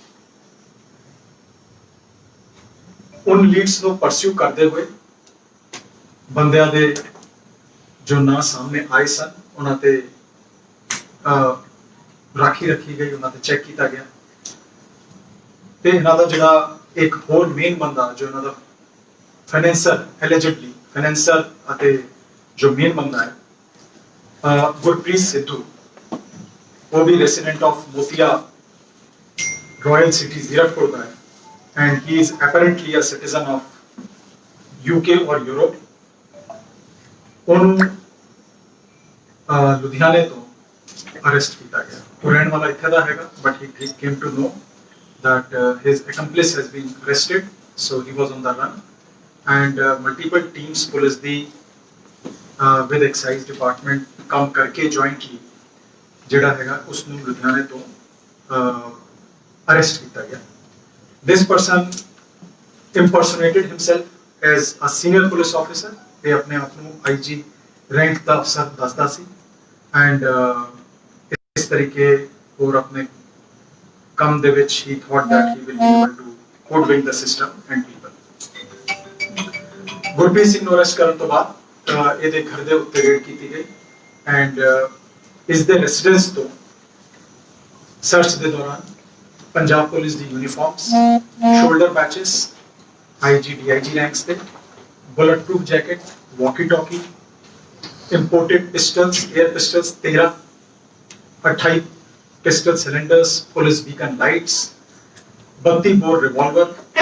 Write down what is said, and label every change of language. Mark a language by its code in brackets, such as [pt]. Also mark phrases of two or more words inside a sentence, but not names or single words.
[pa] ਉਨ ਲੀਡਸ ਨੂੰ ਪਰਸਿਊ ਕਰਦੇ ਹੋਏ ਬੰਦਿਆਂ ਦੇ ਜੋ ਨਾਂ ਸਾਹਮਣੇ ਆਏ ਸਨ ਉਹਨਾਂ ਤੇ ਰਾਖੀ ਰੱਖੀ ਗਈ, ਉਹਨਾਂ ਤੇ ਚੈੱਕ ਕੀਤਾ ਗਿਆ ਤੇ ਇਹਨਾਂ ਦਾ ਜਿਹੜਾ ਇੱਕ ਹੋਰ ਮੇਨ ਬੰਦਾ ਜੋ ਇਹਨਾਂ ਦਾ ਫਾਈਨੈਂਸਰ [en] allegedly financer [pa] ਅਤੇ ਜੋ ਮੇਨ ਬੰਦਾ ਹੈ ਗੁਰਪ੍ਰੀਤ ਸਿੱਧੂ [hi] वो भी [en] resident of Motia Royal City Zirakpur [hi] का है [en] and he is apparently a citizen of UK or Europe। [pa] ਉਹਨੂੰ ਲੁਧਿਆਣੇ ਤੋਂ ਅਰੈਸਟ ਕੀਤਾ ਗਿਆ। ਉਹ ਰਹਿਣ ਵਾਲਾ ਇੱਥੇ ਦਾ ਹੈਗਾ [en] but he came to know that his accomplice has been arrested, so he was on the run and multiple teams police ਦੀ with excise department [pa] ਕੰਮ ਕਰਕੇ [en] jointly [pa] ਜਿਹੜਾ ਹੈਗਾ ਉਸ ਨੂੰ ਲੁਧਿਆਣੇ ਤੋਂ ਅਰੈਸਟ ਕੀਤਾ ਗਿਆ। [en] This person impersonated himself as a senior police officer। [pa] ਇਹ ਆਪਣੇ ਆਪ ਨੂੰ IG ਰੈਂਕ ਦਾ ਅਫਸਰ ਦੱਸਦਾ ਸੀ ਐਂਡ ਇਸ ਤਰੀਕੇ ਹੋਰ ਆਪਣੇ ਕੰਮ ਦੇ ਵਿੱਚ [en] he thought that he will be able to hoodwink the system and people। [pa] ਗੁਰਪ੍ਰੀਤ ਸਿੰਘ ਨੂੰ ਅਰੈਸਟ ਕਰਨ ਤੋਂ ਬਾਅਦ ਇਹਦੇ ਘਰ ਦੇ ਉੱਤੇ ਰੇਡ ਕੀਤੀ ਗਈ ਐਂਡ ਇਸ ਦੇ [en] ਰੈਜ਼ੀਡੈਂਸ [pa] ਤੋਂ ਸਰਚ ਦੇ ਦੌਰਾਨ [en] ਪੰਜਾਬ ਪੁਲਿਸ ਦੀ uniforms, shoulder patches, IG DIG ranks ਤੇ bullet proof jacket, walkie talkie, imported pistols, air pistols 13, 28 pistol cylinders, police beacon lights, 32 bore revolver,